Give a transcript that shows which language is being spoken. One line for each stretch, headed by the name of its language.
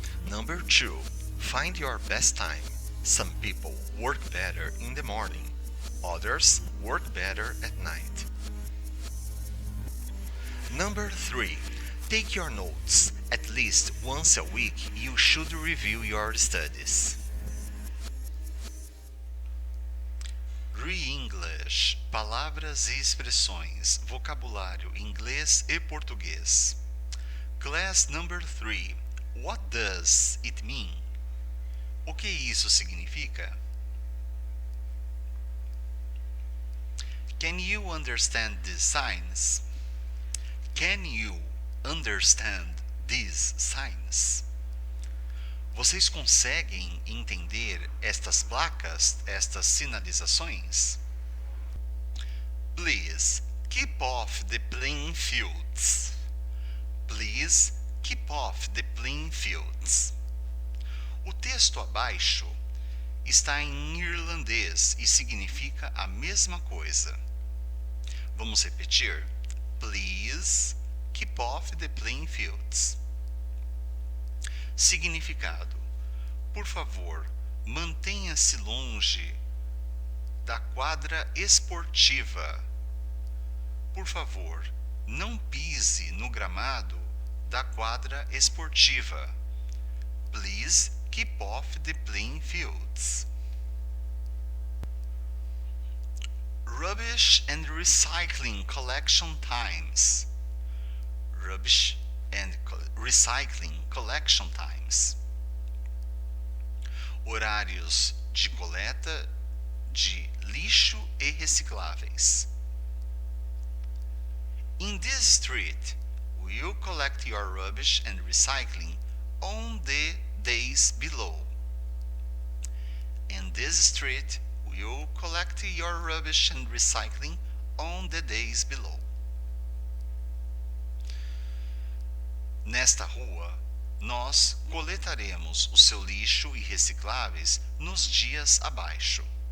English: Number 2. Find your best time. Some people work better in the morning. Others work better at night. Number 3. Take your notes. At least once a week, you should review your studies. Re-English.
Portuguese: Palavras e expressões, vocabulário inglês e português.
English: Class number 3. What does it mean?
Portuguese: O que isso significa?
English: Can you understand these signs? Can you understand these signs?
Portuguese: Vocês conseguem entender estas placas, estas sinalizações?
English: Please keep off the playing fields. Please keep off the playing fields.
Portuguese: O texto abaixo está em irlandês e significa a mesma coisa. Vamos repetir?
English: Please keep off the playing fields.
Portuguese: Significado: por favor, mantenha-se longe da quadra esportiva. Por favor, não pise no gramado da quadra esportiva.
English: Please keep off the playing fields. Rubbish and recycling collection times. Rubbish and recycling collection times.
Portuguese: Horários de coleta de lixo e recicláveis.
English: In this street, we'll collect your rubbish and recycling on the days below. In this street, we'll collect your rubbish and recycling on the days below.
Portuguese: Nesta rua, nós coletaremos o seu lixo e recicláveis nos dias abaixo.